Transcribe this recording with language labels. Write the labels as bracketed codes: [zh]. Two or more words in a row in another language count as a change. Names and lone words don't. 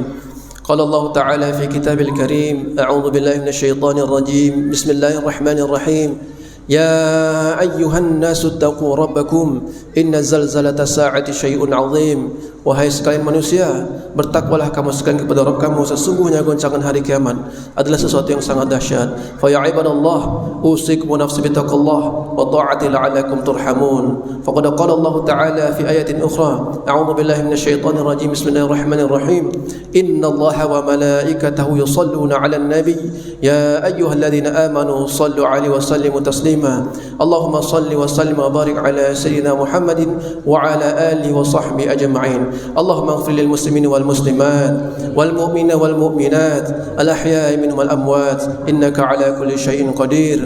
[ar] قال الله تعالى في كتابه الكريم أعوذ بالله من الشيطان الرجيم بسم الله الرحمن الرحيم. يا أيها الناس اتقوا ربكم إن زلزلة الساعة شيء عظيم. [id] Wahai sekalian manusia, bertakwalah kamu sekalian kepada Rabb kamu, sesungguhnya goncangan hari kiamat adalah sesuatu yang sangat dahsyat. [ar] فيا عباد الله أوصيكم ونفسي بتقوى الله وطاعته لعلكم ترحمون. فقد قال الله تعالى في آية أخرى, أعوذ بالله من الشيطان الرجيم بسم الله الرحمن الرحيم. إن الله وملائكته يصلون على النبي يا أيها الذين آمنوا صلوا عليه وسلموا تسليما. اللهم صل وسلم وبارك على سيدنا محمد وعلى آله وصحبه أجمعين. اللهم اغفر للمسلمين والمسلمات والمؤمنين والمؤمنات الأحياء منهم والأموات إنك على كل شيء قدير.